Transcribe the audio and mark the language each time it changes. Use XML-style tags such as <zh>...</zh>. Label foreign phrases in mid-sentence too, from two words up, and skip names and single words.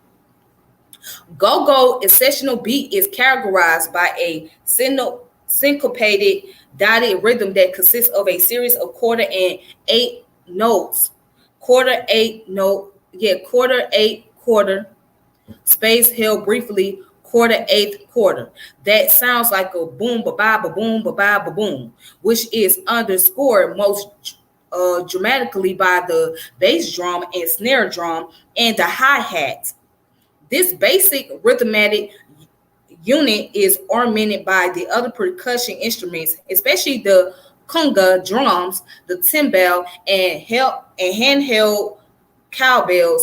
<en>Go-go exceptional beat is characterized by a syncopated dotted rhythm that consists of a series of quarter and eight notes. Quarter, eight note, yeah, quarter, eight, quarter, space held briefly, quarter, eighth, quarter. That sounds like a boom, ba ba ba boom, ba ba ba boom, which is underscored most dramatically by the bass drum and snare drum and the hi hat. This basic rhythmatic unit is ornamented by the other percussion instruments, especially the conga drums, the timbale, and handheld cowbells.</en>